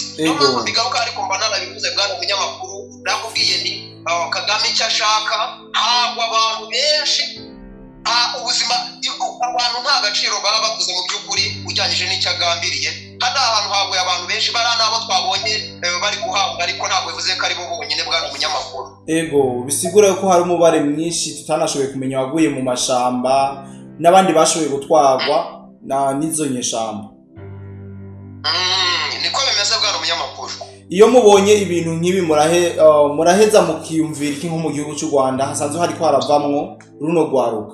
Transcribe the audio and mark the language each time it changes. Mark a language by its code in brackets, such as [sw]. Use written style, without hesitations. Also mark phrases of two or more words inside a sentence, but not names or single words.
[rw] Niyo mpamvu mbigaruka ariko mba narabivuze bwana munyamakuru. Nakubwiye ni Kagame icyo ashaka ntabwo abantu benshi ubuzima abantu nta gaciro baba bavuze mu by'ukuri ujyanyije n'icyo agambiriye. Hano ahantu haguye abantu benshi bari n'abo twabonye bari guhabwa ariko ntabwo bivuze ko ari bo bonyine bwana munyamakuru. [rn] Bisigura ko hari umubare mwinshi tutanashoboye kumenya waguye mu mashamba n'abandi bashoboye gutwarwa n'izo nyeshamba. [rw] Niko bimeze bwana munyamakuru. [rn] Iyo mubonye ibintu nk'ibi muraheza mukiyumvira iki nko mu gihugu cy'u Rwanda hasanzwe hariko haravamwo runo rwaruka?